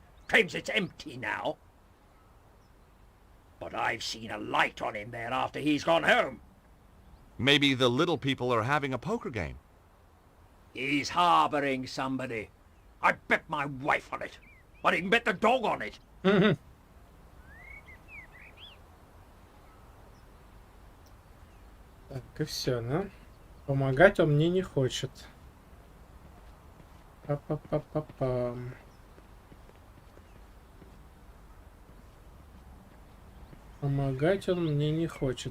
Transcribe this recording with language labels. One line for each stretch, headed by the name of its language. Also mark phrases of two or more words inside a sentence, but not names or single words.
English: Claims it's empty now. But I've seen a light on him there after he's gone home. Maybe the little people are having a poker game. He's harboring somebody. I bet my wife on it. I'd even bet the dog on it.
Russian: Так, и все, да? Помогать он мне не хочет. Па-па-па-па-пам. Помогать он мне не хочет.